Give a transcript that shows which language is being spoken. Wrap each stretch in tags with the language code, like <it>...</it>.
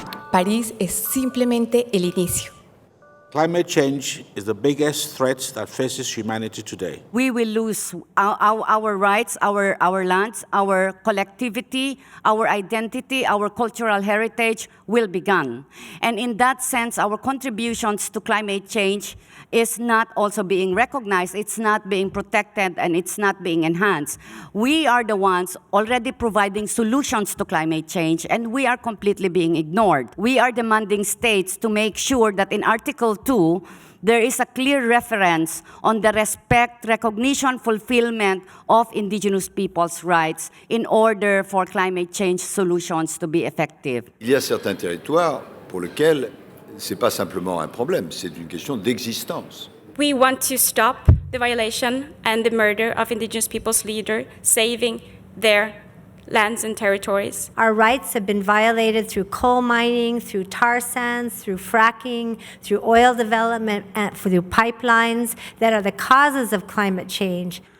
<es>París es simplemente el inicio.</es> <en>Climate change is the biggest threat that faces humanity today. We will lose our rights, our lands, our collectivity, our identity, our cultural heritage will be gone. And in that sense, our contributions to climate change is not also being recognized, it's not being protected, and it's not being enhanced. We are the ones already providing solutions to climate change, and we are completely being ignored. We are demanding states to make sure that in Article 2, there is a clear reference on the respect, recognition, fulfillment of indigenous people's rights in order for climate change solutions to be effective.</en> <fr>Il y a certains territoires pour lesquels ce n'est pas simplement un problème, c'est une question d'existence.</fr> <en>We want to stop the violation and the murder of indigenous people's leaders, saving their lands and territories. Our rights have been violated through coal mining, through tar sands, through fracking, through oil development, and through pipelines that are the causes of climate change.</en>